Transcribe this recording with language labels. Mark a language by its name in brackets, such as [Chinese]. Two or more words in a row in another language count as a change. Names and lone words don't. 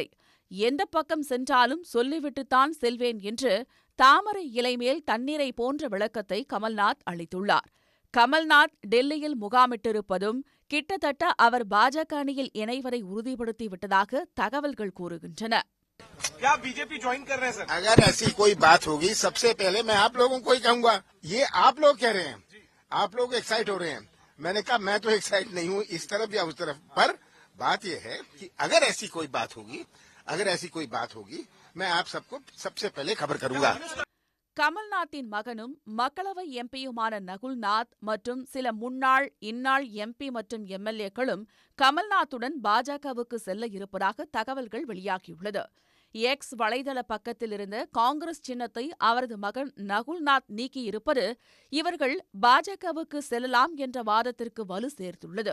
[Tamil] எந்த பக்கம் சென்றாலும் சொல்லிவிட்டுத்தான் செல்வேன் என்று தாமரை இலை மேல் தண்ணீரை போன்ற விளக்கத்தை கமல்நாத் அளித்துள்ளார். கமல்நாத் டெல்லியில் முகாமிட்டிருப்பதும் கிட்டத்தட்ட அவர் பாஜக அணியில் இணைவதை உறுதிப்படுத்திவிட்டதாக தகவல்கள் கூறுகின்றன. [Hindi] क्या बीजेपी ज्वाइन कर रहे हैं सर? अगर ऐसी कोई बात होगी, सबसे पहले मैं आप लोगों को ही कहूंगा, ये आप लोग कह रहे हैं, आप लोग एक्साइट हो रहे हैं. मैंने कहा मैं तो एक्साइट नहीं हूं इस तरफ या उस तरफ. पर बात यह है कि अगर ऐसी कोई बात होगी मैं आप सबको सबसे पहले खबर करूंगा. [Tamil] கமல்நாத்தின் மகனும் மக்களவை எம்பியுமான நகுல்நாத் மற்றும் சில முன்னாள் இந்நாள் எம்பி மற்றும் எம்எல்ஏக்களும் கமல்நாத்துடன் பாஜகவுக்கு செல்ல இருப்பதாக தகவல்கள் வெளியாகியுள்ளது. எக்ஸ் வலைதள பக்கத்தில் இருந்த காங்கிரஸ் சின்னத்தை அவரது மகன் நகுல்நாத் நீக்கியிருப்பது இவர்கள் பாஜகவுக்கு செல்லலாம் என்ற வாதத்திற்கு வலு சேர்த்துள்ளது.